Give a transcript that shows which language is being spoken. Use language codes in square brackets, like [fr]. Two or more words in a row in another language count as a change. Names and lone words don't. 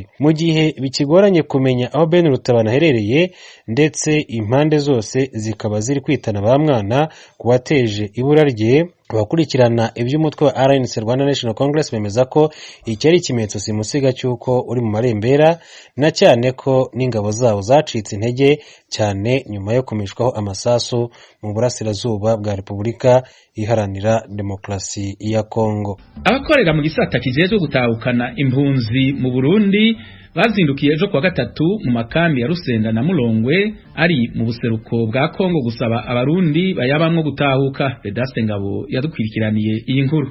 [rw] Mu gihe bikigoranye kumenya aho Ben Rutabana aherereye ndetse impande zose zikaba ziri kwitana ba mwana kuwateje ibura rye, abakurikirana iby'umutwe wa RNC Rwanda National Congress bemeza ko iki ari ikimenyetso simusiga cy'uko uri mu marembera, na cyane ko n'ingabo zabo zacitse intege cyane nyuma yo kumishwaho amasasu mu burasirazuba bwa Repubulika Iharanira Demokarasi ya Kongo. [rn] Abakorera mu gisata kijejwe gutahukana impunzi mu Burundi bazindukiye ejo kwa gatatu mu makambi ya Rusenda na Mulongwe ari mu buseruko bwa Kongo gusaba abarundi bayabamwo gutahuka. Vedaste Ngabo yadukwirikiraniye iyi nkuru.